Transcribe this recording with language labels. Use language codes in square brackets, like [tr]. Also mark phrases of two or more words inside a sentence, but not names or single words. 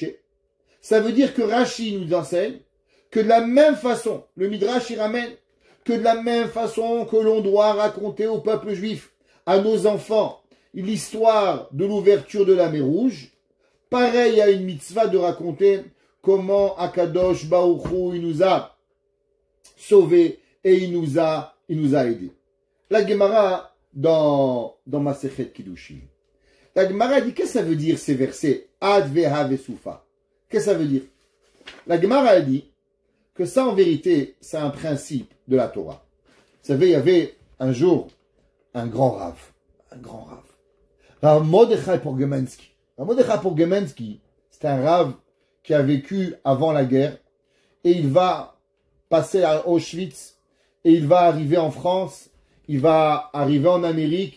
[fr] Ça veut dire que Rashi nous enseigne que de la même façon, le Midrash il ramène, que de la même façon que l'on doit raconter au peuple juif, à nos enfants, l'histoire de l'ouverture de la mer Rouge, pareil, il y a une mitzvah de raconter comment [he] Akadosh Baruch Hu, [fr] il nous a sauvés et il nous a aidés. La Gemara dans Masechet Kiddushin. La Gemara dit, qu'est-ce que ça veut dire ces versets? [he] Ad veha vesufa. [fr] Qu'est-ce que ça veut dire? La Gemara a dit que ça en vérité, c'est un principe de la Torah. Vous savez, il y avait un jour un grand Rav. Rav Mordechai Porgemensky. Rav Mordechai Porgemensky, c'est un Rav qui a vécu avant la guerre, et il va passer à Auschwitz, et il va arriver en France, il va arriver en Amérique.